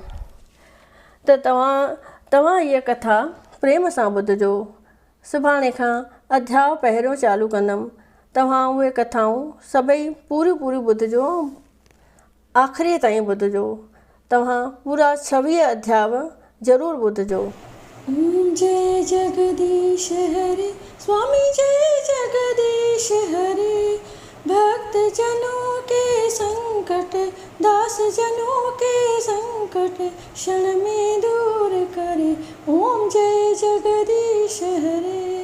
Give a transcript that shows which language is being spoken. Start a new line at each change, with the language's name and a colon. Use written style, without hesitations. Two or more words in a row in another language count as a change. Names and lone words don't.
Sindhi: त तव्हां इहा कथा प्रेम सां ॿुधिजो। सुभाणे खां अध्याय पहिरियों चालू कंदमि। तव्हां उहे कथाऊं सभई पूरियूं ॿुधिजो, आख़िरी ताईं ॿुधिजो। तव्हां पूरा 26 अध्याय ज़रूरु ॿुधिजो।
Hindi: जय जगदीश हरे स्वामी, जय जगदीश हरे। भक्त जनों के संकट, दास जनों के संकट क्षण में दूर करे। ओम जय जगदीश हरे।